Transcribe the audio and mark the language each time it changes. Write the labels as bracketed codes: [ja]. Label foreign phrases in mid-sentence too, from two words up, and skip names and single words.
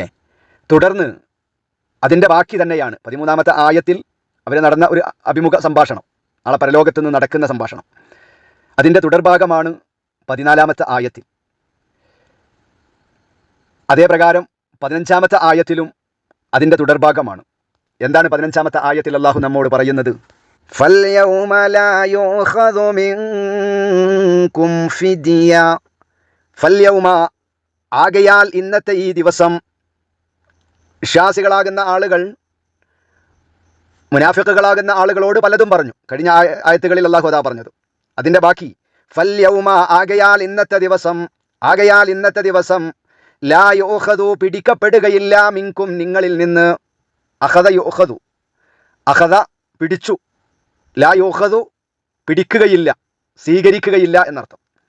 [ml] തുടർന്ന് അതിൻ്റെ ബാക്കി തന്നെയാണ് 13-ാമത്തെ ആയത്തിൽ അവർ നടന്ന ഒരു അഭിമുഖ സംഭാഷണം, നാളെ പരലോകത്ത് നിന്ന് നടക്കുന്ന സംഭാഷണം. അതിൻ്റെ തുടർഭാഗമാണ് 14-ാമത്തെ ആയത്തിൽ. അതേ പ്രകാരം 15-ാമത്തെ ആയത്തിലും അതിൻ്റെ തുടർഭാഗമാണ്. എന്താണ് 15-ാമത്തെ ആയത്തിൽ അള്ളാഹു നമ്മോട് പറയുന്നത്? [ar] فَالْيَوْمَ لَا يُؤْخَذُ مِنْكُمْ فِدْيَةٌ [ml] ഫൽയൗമ, ആകയാൽ ഇന്നത്തെ ഈ ദിവസം, വിശ്വാസികളാകുന്ന ആളുകൾ മുനാഫിഖുകളാകുന്ന ആളുകളോട് പലതും പറഞ്ഞു. കഴിഞ്ഞ ആയത്തുകളിൽ അള്ളാഹു അതാ പറഞ്ഞത്. അതിൻ്റെ ബാക്കി ഫൽയൗമ, ആകയാൽ ഇന്നത്തെ ദിവസം [ar] لا يؤخذ, [ml] പിടിക്കപ്പെടുകയില്ല, മിൻകും, നിങ്ങളിൽ നിന്ന്, [ar] أخذ يؤخذ, [ml] അഖദ പിടിച്ചു, [ar] لا يؤخذ [ml] പിടിക്കുകയില്ല, സ്വീകരിക്കുകയില്ല എന്നർത്ഥം.